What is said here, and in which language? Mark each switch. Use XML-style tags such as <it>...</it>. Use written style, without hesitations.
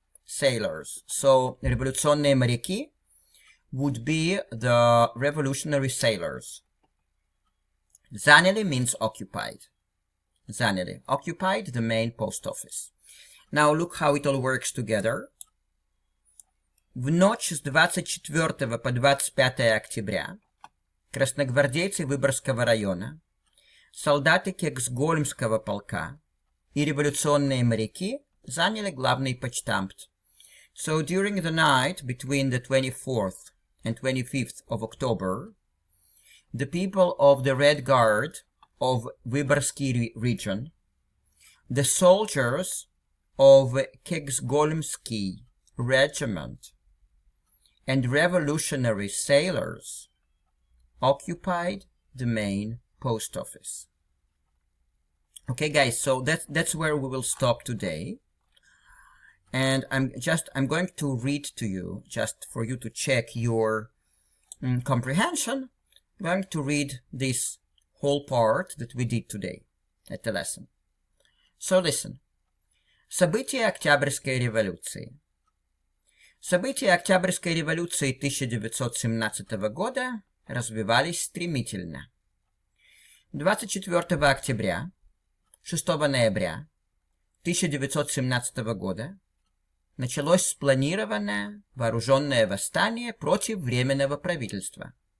<en>So</en> <ru>революционные моряки</ru> <en>would be the revolutionary sailors. Заняли means occupied.</en> <ru>Заняли.</ru> <en>Occupied the main post office. Now look how it all works together.</en> <ru>В ночь с 24 по 25 октября красногвардейцы Выборгского района, солдаты Кексгольмского полка и революционные моряки заняли главный почтамт.</ru> <en>So during the night between the 24th and 25th of October, the people of the Red Guard of Vyborgsky region, the soldiers of Kexgolmsky regiment, and revolutionary sailors occupied the main post office. Okay, guys, so that's where we will stop today. And I'm going to read to you, just for you to check your comprehension. I'm going to read this whole part that we did today at the lesson. So listen.</en> <ru>События Октябрьской революции. События Октябрьской революции 1917 года развивались стремительно. 24 октября, 6 ноября 1917 года началось спланированное вооруженное восстание против Временного правительства.</ru>